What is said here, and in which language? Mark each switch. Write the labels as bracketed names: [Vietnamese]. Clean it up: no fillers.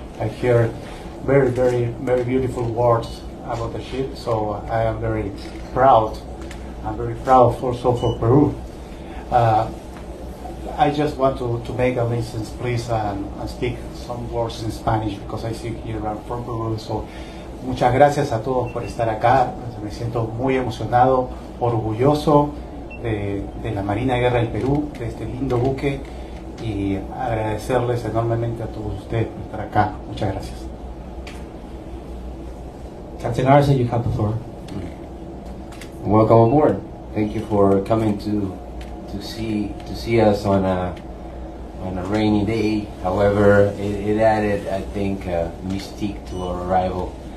[English] I hear very beautiful words about the ship. So I am very proud. I'm very proud also for Peru. I just want to make a license, please, and speak some words in Spanish because I see here I'm from Peru. [Spanish] So, muchas gracias a todos por estar acá. Me siento muy emocionado, orgulloso de la Marina de Guerra del Perú, de este lindo buque, y agradecerles enormemente a todos ustedes por estar acá. Muchas gracias. [English] Captain Arce, you have the floor. Welcome aboard. Thank you for coming to see us on a rainy day. However, it added, I think, mystique to our arrival.